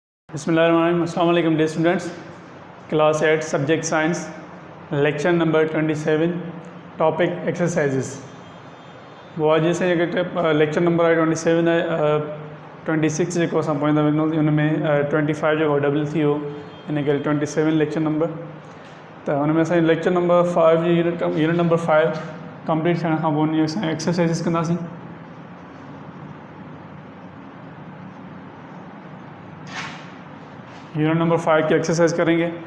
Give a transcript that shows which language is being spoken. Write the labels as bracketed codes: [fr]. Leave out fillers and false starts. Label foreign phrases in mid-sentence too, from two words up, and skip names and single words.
[ar] بسم الله الرحمن الرحيم السلام عليكم [en] Dear students, class 8 subject science, lecture number 27, topic exercises. [sd] वो आज जैसे [en] lecture number [sd] 27 है 26 जेको असां पढ़ंदा वेंदो उनमें 25 जो डबल थी हो इन करे 27 [en] lecture number. [sd] तो उनमें असां [en] lecture number [sd] 5 जी [en] unit number [sd] 5 कंप्लीट थियण खां पोइ असां एक्सरसाइज़िस कंदासीं। [en] unit number [hi] 5 की एक्सरसाइज करेंगे।